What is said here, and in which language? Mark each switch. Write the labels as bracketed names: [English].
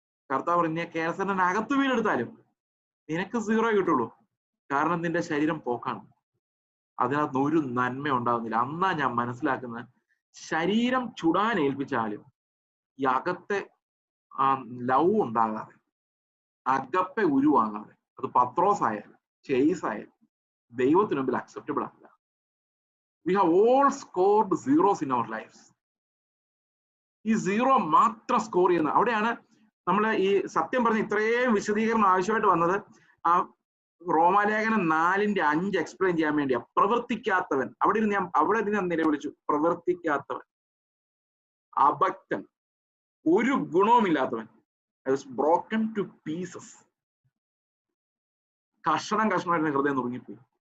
[Malayalam] കർത്താവ് പറഞ്ഞു, കെയർ സെന്ററിന് അകത്ത് വീടെടുത്താലും നിനക്ക് 0 കിട്ടുള്ളൂ, കാരണം നിന്റെ ശരീരം പോക്കാണ്, അതിനകത്ത് ഒരു നന്മ ഉണ്ടാകുന്നില്ല. അന്നാ ഞാൻ മനസ്സിലാക്കുന്നത്, ശരീരം ചുടാൻ ഏൽപ്പിച്ചാലും ഈ അകത്തെ ആ ലവ് ഉണ്ടാകാതെ, അകപ്പെ ഉരുവാകാതെ, അത് പത്രോസ് ആയാലും ചേസ് ആയാലും ദൈവത്തിന് മുമ്പിൽ അക്സെപ്റ്റബിൾ അല്ല. [English] We have all scored zeros in our lives. [Malayalam] ഈ 0 മാത്രം സ്കോർ ചെയ്യുന്ന അവിടെയാണ് നമ്മൾ ഈ സത്യം പറഞ്ഞ ഇത്രയും വിശദീകരണം ആവശ്യമായിട്ട് വന്നത്. ആ റോമാലേഖനം 4:5 എക്സ്പ്ലെയിൻ ചെയ്യാൻ വേണ്ടിയാ. പ്രവർത്തിക്കാത്തവൻ, അവിടെ ഞാൻ നിലവിളിച്ചു, പ്രവർത്തിക്കാത്തവൻ, അഭക്തൻ, ഒരു ഗുണവുമില്ലാത്തവൻ, [English] broken to pieces, [Malayalam] കഷണമായിട്ട് ഹൃദയം നുറുങ്ങിപ്പോയി.